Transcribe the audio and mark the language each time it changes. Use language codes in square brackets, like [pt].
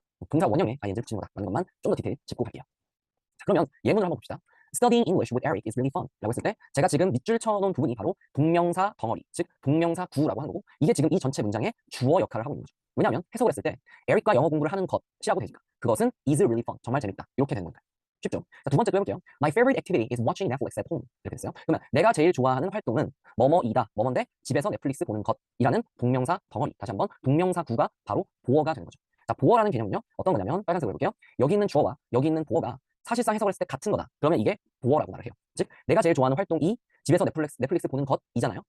[ko] 동사 원형에 ing를 붙이는 거다라는 것만 좀 더 디테일 짚고 갈게요. 자, 그러면 예문을 한번 봅시다. [en] Studying English with Eric is really fun [ko] 라고 했을 때 제가 지금 밑줄 쳐놓은 부분이 바로 동명사 덩어리, 즉 동명사 구라고 하는 거고 이게 지금 이 전체 문장의 주어 역할을 하고 있는 거죠. 왜냐하면 해석을 했을 때 에릭과 영어 공부를 하는 것이라고 되니까 그것은 [en] is really fun, [ko] 정말 재밌다 이렇게 되는 거니까 쉽죠? 자, 두 번째 또 해볼게요. [en] My favorite activity is watching Netflix at home [ko] 이렇게 됐어요. 그러면 내가 제일 좋아하는 활동은 뭐뭐이다, 뭐뭔데 집에서 넷플릭스 보는 것이라는 동명사 덩어리, 다시 한번 동명사 구가 바로 보어가 되는 거죠. 자, 보어라는 개념은요 어떤 거냐면 빨간색으로 해볼게요. 여기 있는 주어와 여기 있는 보어가 사실상 해석을 했을 때 같은 거다. 그러면 이게 보어라고 말을 해요. 즉 내가 제일 좋아하는 활동이 집에서 넷플릭스 보는 것이잖아요.